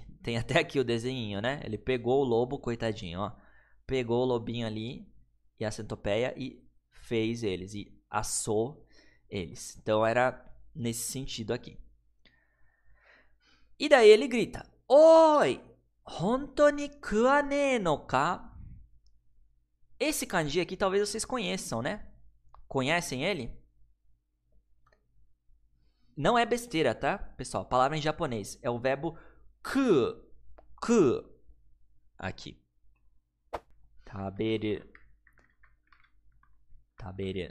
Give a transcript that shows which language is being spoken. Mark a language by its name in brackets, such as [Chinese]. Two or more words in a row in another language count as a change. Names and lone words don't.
[Portuguese] Tem até aqui o desenho, né? Ele pegou o lobo, coitadinho, ó. Pegou o lobinho ali e a centopeia e fez eles, e assou eles. Então era nesse sentido aqui. E daí ele grita: Oi! [Japanese] Honto ni kuane no ka? [Portuguese] Esse kanji aqui talvez vocês conheçam, né? Conhecem ele? Não é besteira, tá? Pessoal, palavra em japonês. É o verbo ku. Ku. Aqui. [Japanese] Taberu. Taberu.